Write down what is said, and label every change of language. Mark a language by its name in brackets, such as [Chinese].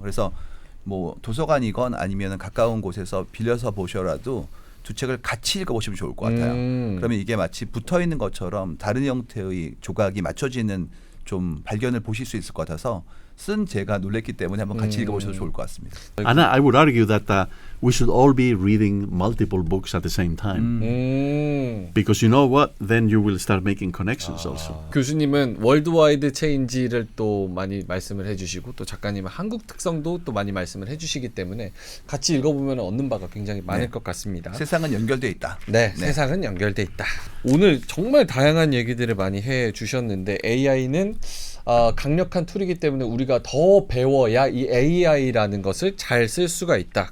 [Korean] 그래서 뭐 도서관이건 아니면 가까운 곳에서 빌려서 보셔라도 두 책을 같이 읽어보시면 좋을 것 같아요. 그러면 이게 마치 붙어있는 것처럼 다른 형태의 조각이 맞춰지는 좀 발견을 보실 수 있을 것 같아서 쓴 제가 놀랬기 때문에 한번 같이 읽어보셔도 좋을 것 같습니다. [English] And I would argue that we should all be reading multiple books at the same time. Because you know what? Then you will start making connections also. [Korean] 교수님은 월드와이드 체인지를 또 많이 말씀을 해주시고 또 작가님은 한국 특성도 또 많이 말씀을 해주시기 때문에 같이 읽어보면 얻는 바가 굉장히 많을 것 같습니다. 세상은 연결돼 있다. 네, 세상은 연결돼 있다. 오늘 정말 다양한 얘기들을 많이 해주셨는데 AI는 강력한 툴이기 때문에 우리가 더 배워야 이 AI라는 것을 잘 쓸 수가 있다.